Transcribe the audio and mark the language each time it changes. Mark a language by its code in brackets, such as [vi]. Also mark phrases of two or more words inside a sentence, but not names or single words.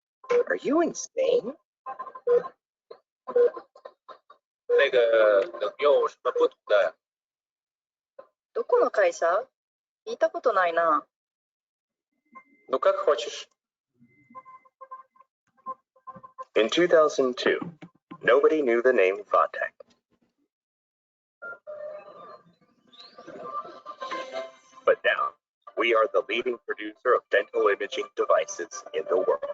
[en] Are you insane? [zh] 那个能有什么不同的？ [ja] どこの会社？聞いたことないな。 [ru] Ну как хочешь. [en] In 2002, nobody knew the name Vatech. But now, we are the leading producer of dental imaging devices in the world.